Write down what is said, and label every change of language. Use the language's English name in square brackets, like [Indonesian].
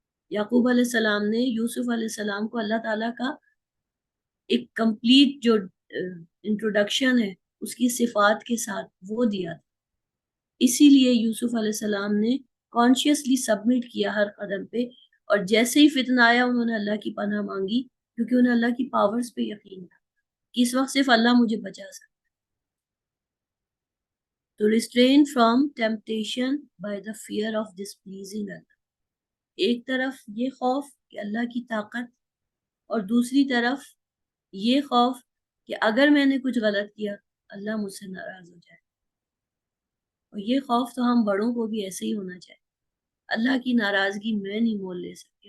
[Urdu] یعقوب علیہ السلام نے یوسف علیہ السلام کو اللہ تعالیٰ کا ایک کمپلیٹ جو انٹروڈکشن ہے اس کی صفات کے ساتھ وہ دیا تھا. اسی لیے یوسف علیہ السلام نے کانشیسلی سبمٹ کیا ہر قدم پہ, اور جیسے ہی فتنہ آیا انہوں نے اللہ کی پناہ مانگی, کیونکہ انہیں اللہ کی پاورز پہ یقین تھا کہ اس وقت صرف اللہ مجھے بچا سکتا. [English] تو restrain from temptation by the fear of displeasing Allah. [Urdu] ایک طرف یہ خوف کہ اللہ کی طاقت, اور دوسری طرف یہ خوف کہ اگر میں نے کچھ غلط کیا اللہ مجھ سے ناراض ہو جائے. اور یہ خوف تو ہم بڑوں کو بھی ایسے ہی ہونا چاہیے. اللہ کی ناراضگی میں نہیں مول لے سکتی.